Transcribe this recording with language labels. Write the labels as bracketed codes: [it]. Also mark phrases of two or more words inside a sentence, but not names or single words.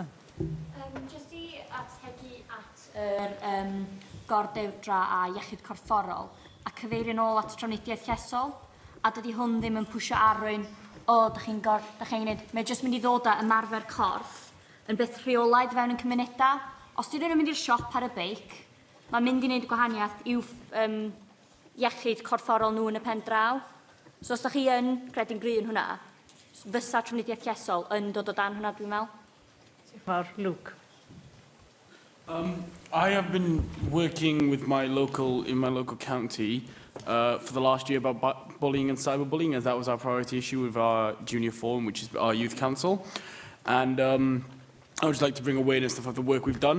[cy] Jyst i ategu at yr gordewdra a iechyd corfforol a cyfeirio nôl at trafnidiaeth llesol, a dydy hwn ddim yn pwysio arwyn dych chi'n gwneud, mae jyst mynd i ddod â ymarfer corff yn beth rheolaidd fewn yn cymunedau. Os dyn nhw'n mynd i'r siop ar y beic, mae'n mynd i wneud gwahaniaeth i'w iechyd corfforol nhw yn y pen draw. So os ydych chi yn credu'n gry yn hwnna, fysa trafnidiaeth llesol yn dod o dan hwnna, dwi'n meddwl. Luke. [en] I have been working with in my local county for the last year about bullying and cyberbullying, as that was our priority issue with our junior forum, which is our youth council. And I would just like to bring awareness of the work we've done.